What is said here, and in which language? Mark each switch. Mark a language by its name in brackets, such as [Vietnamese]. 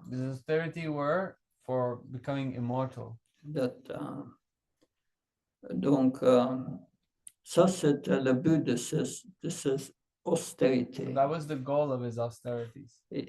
[English] The austerity were for becoming immortal. [French] Donc, ça, c'était le but de ces austérités. [English] So that was the goal of his austerities.